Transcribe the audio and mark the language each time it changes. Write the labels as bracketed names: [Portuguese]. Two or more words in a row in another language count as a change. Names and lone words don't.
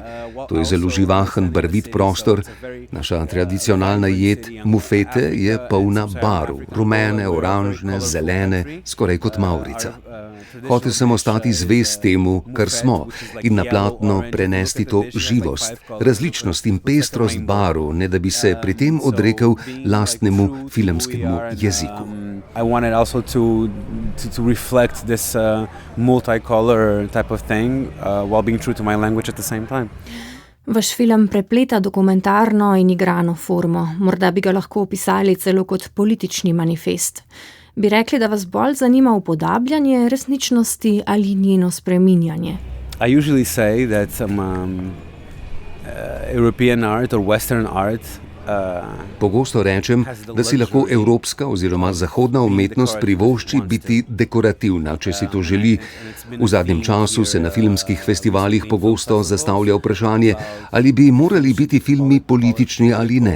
[Slovenian] To je zelo živahen, barvit prostor. Naša tradicionalna jed mufete je polna barv, rumene, oranžne, zelene, skoraj kot mavrica. Hotel sem ostati zvest temu, kar smo, in na platno prenesti to živost, različnost in pestrost barv, ne da bi se pri tem odrekel lastnemu filmskemu jeziku. [English] I wanted also to reflect this multicolor type of thing while being true to my language at the same time. [Slovenian] Vaš film prepleta dokumentarno in igrano formo. Morda bi ga lahko opisali celo kot politični manifest. Bi rekli, da vas bolj zanima upodabljanje resničnosti ali njeno spreminjanje? [English] I usually say that European art or Western art [Slovenian] Pogosto rečem, da si lahko evropska oziroma zahodna umetnost privošči biti dekorativna, če si to želi. V zadnjem času se na filmskih festivalih pogosto zastavlja vprašanje, ali bi morali biti filmi politični ali ne.